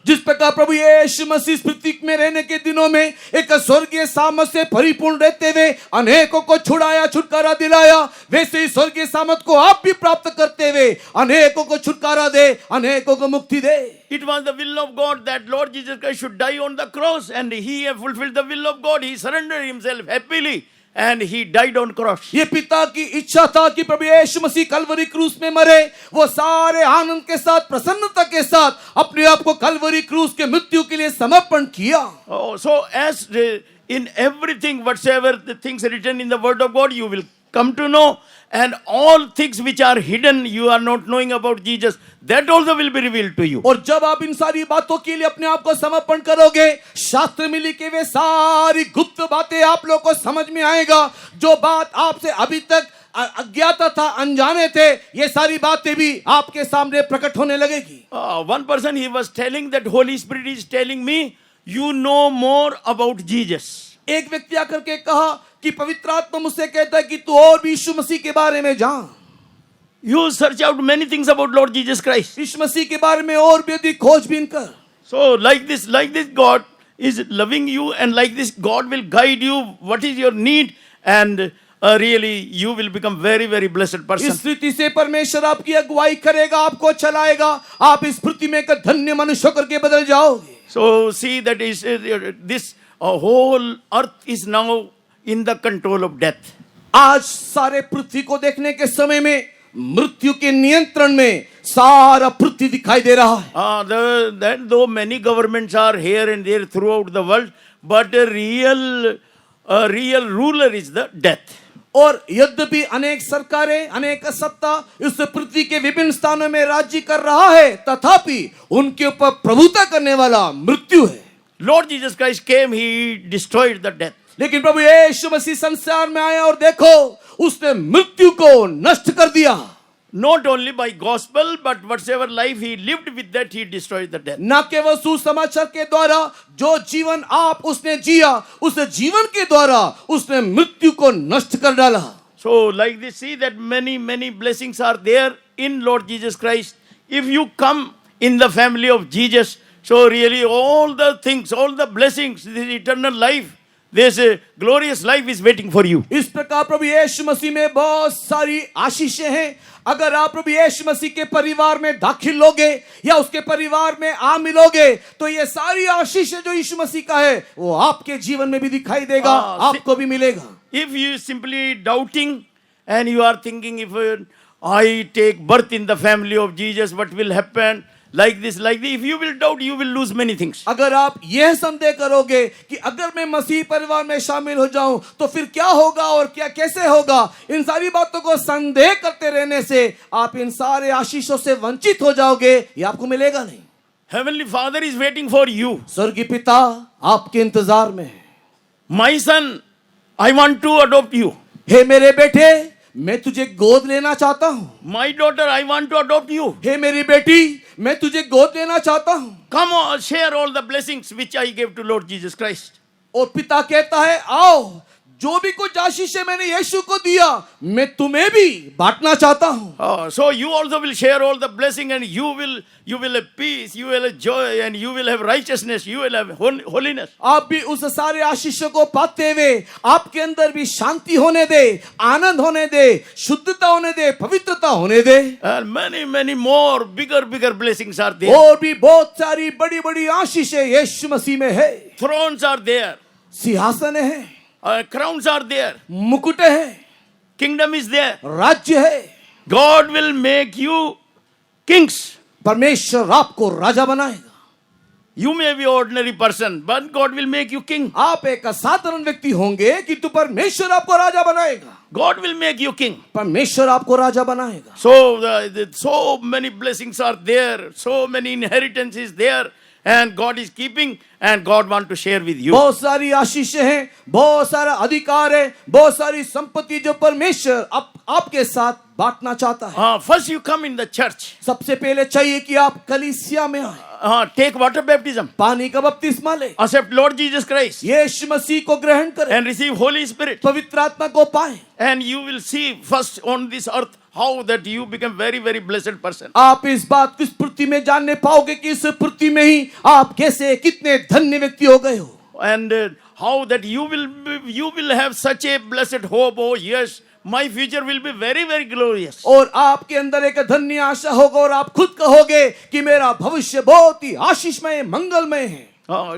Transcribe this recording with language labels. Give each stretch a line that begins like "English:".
Hindi: जिस प्रकार प्रभु यीशु मसीह पृथ्वी में रहने के दिनों में एक स्वर्गीय सामर्थ से परिपूर्ण रहते हुए अनेकों को छुड़ाया, छुटकारा दिलाया, वैसे ही स्वर्गीय सामर्थ को आप भी प्राप्त करते हुए अनेकों को छुटकारा दे, अनेकों को मुक्ति दे।
English: It was the will of God that Lord Jesus Christ should die on the cross, and he have fulfilled the will of God. He surrendered himself happily and he died on cross.
Hindi: ये पिता की इच्छा था कि प्रभु यीशु मसीह कलवरी क्रूस में मरे, वो सारे आनंद के साथ, प्रसन्नता के साथ अपने आप को कलवरी क्रूस के मृत्यु के लिए समर्पण किया।
English: Oh, so as in everything, whatsoever the things written in the word of God, you will come to know, and all things which are hidden, you are not knowing about Jesus, that also will be revealed to you.
Hindi: और जब आप इन सारी बातों के लिए अपने आप को समर्पण करोगे, शास्त्र में लिखे हुए सारी गुप्त बातें आप लोगों को समझ में आएगा। जो बात आपसे अभी तक अज्ञाता था, अनजाने थे, ये सारी बातें भी आपके सामने प्रकट होने लगेगी।
English: One person, he was telling that Holy Spirit is telling me, you know more about Jesus.
Hindi: एक व्यक्ति आकर के कहा कि पवित्र आत्मा मुझसे कहता है कि तू और भी यीशु मसीह के बारे में जान।
English: You search out many things about Lord Jesus Christ.
Hindi: यीशु मसीह के बारे में और भी अधिक खोजबीन कर।
English: So like this, God is loving you, and like this, God will guide you. What is your need, and really, you will become very, very blessed person.
Hindi: इस रीति से परमेश्वर आपकी अगुवाई करेगा, आपको चलाएगा, आप इस पृथ्वी में एक धन्य मनुष्य होकर के बदल जाओगे।
English: So see that is this whole earth is now in the control of death.
Hindi: आज सारे पृथ्वी को देखने के समय में मृत्यु के नियंत्रण में सारा पृथ्वी दिखाई दे रहा है।
English: That though many governments are here and there throughout the world, but the real ruler is the death.
Hindi: और यद्यपि अनेक सरकारें, अनेक सत्ता इस पृथ्वी के विभिन्न स्थानों में राज्य कर रहा है, तथापि उनके ऊपर प्रभुता करने वाला मृत्यु है।
English: Lord Jesus Christ came, he destroyed the death.
Hindi: लेकिन प्रभु यीशु मसीह संसार में आया और देखो उसने मृत्यु को नष्ट कर दिया।
English: Not only by gospel, but whatsoever life he lived with that, he destroyed the death.
Hindi: न केवल सुसमाचार के द्वारा जो जीवन आप उसने जिया, उस जीवन के द्वारा उसने मृत्यु को नष्ट कर डाला।
English: So like this, see that many blessings are there in Lord Jesus Christ. If you come in the family of Jesus, so really all the things, all the blessings, this eternal life, this glorious life is waiting for you.
Hindi: इस प्रकार प्रभु यीशु मसीह में बहुत सारी आशीषें हैं। अगर आप प्रभु यीशु मसीह के परिवार में दाखिल लोगे या उसके परिवार में आ मिलोगे, तो ये सारी आशीषें जो यीशु मसीह का है वो आपके जीवन में भी दिखाई देगा, आपको भी मिलेगा।
English: If you simply doubting and you are thinking, if I take birth in the family of Jesus, what will happen? Like this, if you will doubt, you will lose many things.
Hindi: अगर आप यह संदेह करोगे कि अगर मैं मसीह परिवार में शामिल हो जाऊं तो फिर क्या होगा और क्या कैसे होगा, इन सारी बातों को संदेह करते रहने से आप इन सारे आशीषों से वंचित हो जाओगे, ये आपको मिलेगा नहीं।
English: Heavenly Father is waiting for you.
Hindi: स्वर्गीय पिता आपके इंतजार में है।
English: My son, I want to adopt you.
Hindi: हे मेरे बेटे, मैं तुझे गोद लेना चाहता हूँ।
English: My daughter, I want to adopt you.
Hindi: हे मेरी बेटी, मैं तुझे गोद लेना चाहता हूँ।
English: Come on, share all the blessings which I gave to Lord Jesus Christ.
Hindi: और पिता कहता है, आओ, जो भी कुछ आशीषें मैंने यीशु को दिया, मैं तुम्हें भी बांटना चाहता हूँ।
English: So you also will share all the blessing, and you will have peace, you will have joy, and you will have righteousness, you will have holiness.
Hindi: आप भी उस सारे आशीषों को पाते हुए आपके अंदर भी शांति होने दे, आनंद होने दे, शुद्धता होने दे, पवित्रता होने दे।
English: And many more bigger blessings are there.
Hindi: और भी बहुत सारी बड़ी-बड़ी आशीषें यीशु मसीह में है।
English: Thrones are there.
Hindi: सिंहासन है,
English: Crowns are there.
Hindi: मुकुट है,
English: Kingdom is there.
Hindi: राज्य है।
English: God will make you kings.
Hindi: परमेश्वर आपको राजा बनाएगा।
English: You may be ordinary person, but God will make you king.
Hindi: आप एक असाधारण व्यक्ति होंगे किंतु परमेश्वर आपको राजा बनाएगा।
English: God will make you king.
Hindi: परमेश्वर आपको राजा बनाएगा।
English: So so many blessings are there, so many inheritance is there, and God is keeping, and God want to share with you.
Hindi: बहुत सारी आशीषें हैं, बहुत सारा अधिकार है, बहुत सारी संपत्ति जो परमेश्वर आपके साथ बांटना चाहता है।
English: First you come in the church.
Hindi: सबसे पहले चाहिए कि आप कलीसिया में आए।
English: Take water baptism.
Hindi: पानी का बपतिस्मा ले।
English: Accept Lord Jesus Christ.
Hindi: यीशु मसीह को ग्रहण करें।
English: And receive Holy Spirit.
Hindi: पवित्र आत्मा को पाएं।
English: And you will see first on this earth how that you become very blessed person.
Hindi: आप इस बात को इस पृथ्वी में जानने पाओगे कि इस पृथ्वी में ही आप कैसे कितने धन्य व्यक्ति हो गए हो।
English: And how that you will have such a blessed hope. Oh yes, my future will be very glorious.
Hindi: और आपके अंदर एक धन्य आशा होगा और आप खुद कहोगे कि मेरा भविष्य बहुत ही आशीषमय मंगलमय है।